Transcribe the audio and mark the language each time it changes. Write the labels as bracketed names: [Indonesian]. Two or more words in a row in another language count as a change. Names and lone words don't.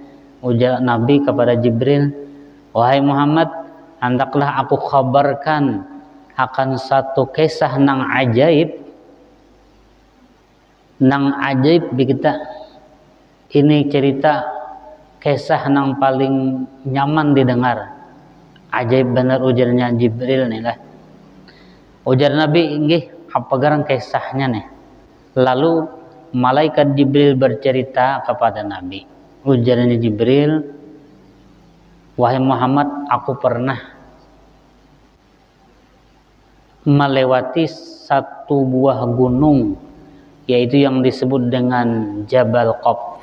[Indonesian] Ujar Nabi kepada Jibril, wahai Muhammad, hendaklah aku kabarkan akan satu kisah nang ajaib di kita. Ini cerita kisah nang paling nyaman didengar. Ajaib benar ujarnya Jibril nih lah. Ujar Nabi, nggih, apa garang kisahnya nih? Lalu malaikat Jibril bercerita kepada Nabi. Ujarnya Jibril, wahai Muhammad, aku pernah melewati satu buah gunung, yaitu yang disebut dengan Jabal Qaf.